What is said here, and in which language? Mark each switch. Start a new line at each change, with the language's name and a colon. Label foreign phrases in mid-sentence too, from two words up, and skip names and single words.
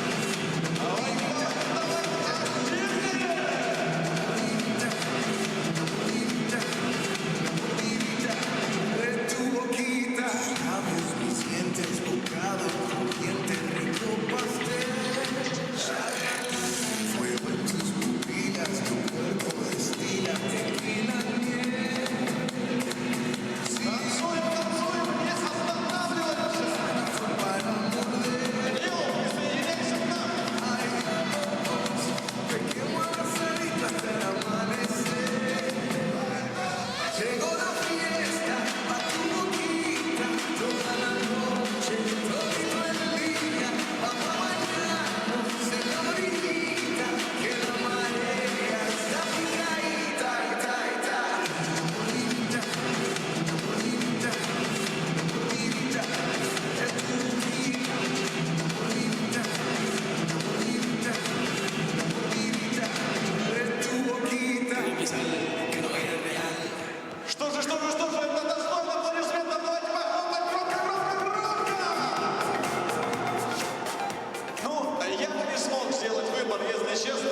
Spanish: De tu boquita, labios, mis dientes, bocado crujiente, rico pastel. Fuego en tus pupilas, tu cuerpo destila tequila miel.
Russian: Танцуем, не останавливаемся.
Spanish: Fue para morder,
Russian: Лео, присоединяйся к нам.
Spanish: pequemos las ceritas hasta el amanecer. Llegó la fiesta, a tu boquita, toda la noche, todito el día, vamos a bañarnos, señorita, que la marea está picadita, bonita, bonita, bonita, es tu boquita, bonita, bonita, bonita, es tu boquita.
Russian: Что же, это достойно аплодисментов. Давайте похлопать громко. Ну, я бы не смог сделать выбор, если честно.